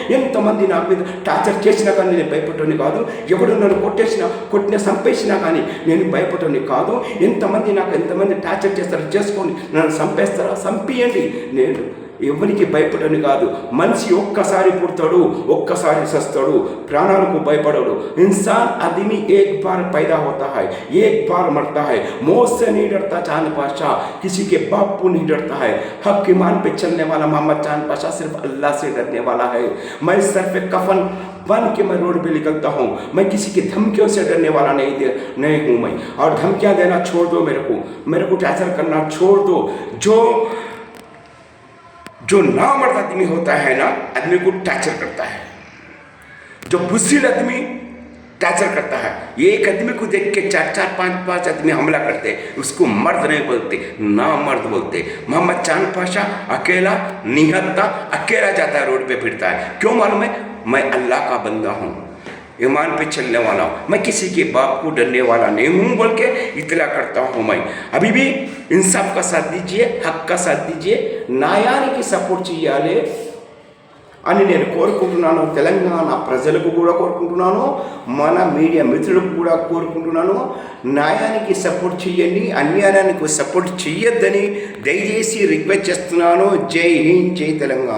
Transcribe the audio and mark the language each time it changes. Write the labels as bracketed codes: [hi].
[te] ఎంతమంది నా మీద టార్చర్ చేసినా కానీ నేను భయపడని కాదు. ఎవడు నన్ను కొట్టిన చంపేసినా కానీ నేను భయపడని కాదు. ఎంతమంది టార్చర్ చేస్తారో చేసుకోండి, నన్ను చంపేస్తారా చంపియండి. నేను ఎవరికి భయపడని కాదు. మనిషి ఒక్కసారి పుడతాడు, ఒక్కసారి సస్తాడు, ప్రాణాలకు భయపడడు. [hi] इंसान आदमी एक बार पैदा होता है, एक बार मरता है. मौत से नहीं डरता चांद पाशा, किसी के बाप को नहीं डरता है. हक ईमान पे चलने वाला मोहम्मद चांद पाशा सिर्फ अल्लाह से डरने वाला है. मैं सर पे कफन बन के मैं रोड पे निकलता हूँ. मैं किसी की धमकियों से डरने वाला नहीं हूँ मैं. और धमकियाँ देना छोड़ दो, मेरे को टार्चर करना छोड़ दो. जो नामर्द आदमी होता है ना, आदमी को टार्चर करता है. जो बुज़दिल आदमी टार्चर करता है, एक आदमी को देख के 4-4, 5-5 आदमी हमला करते, उसको मर्द नहीं बोलते, नामर्द बोलते. मोहम्मद चांद पाशा अकेला निहत्ता, अकेला जाता है, रोड पे फिरता है. क्यों मालूम है? मैं अल्लाह का बंदा हूँ, ईमान पे चलने वाला हूँ. मैं किसी के बाप को डरने वाला नहीं हूँ बोल के इतला करता हूँ. मैं अभी भी इंसाफ का साथ दीजिए, हक का साथ दीजिए, [te] న్యాయానికి సపోర్ట్ చేయాలి అని నేను కోరుకుంటున్నాను. తెలంగాణ ప్రజలకు కూడా కోరుకుంటున్నాను, మన మీడియా మిత్రులకు కూడా కోరుకుంటున్నాను. న్యాయానికి సపోర్ట్ చేయండి, అన్యాయానికి సపోర్ట్ చేయొద్దని దయచేసి రిక్వెస్ట్ చేస్తున్నాను. జై హింద్, జై తెలంగాణ.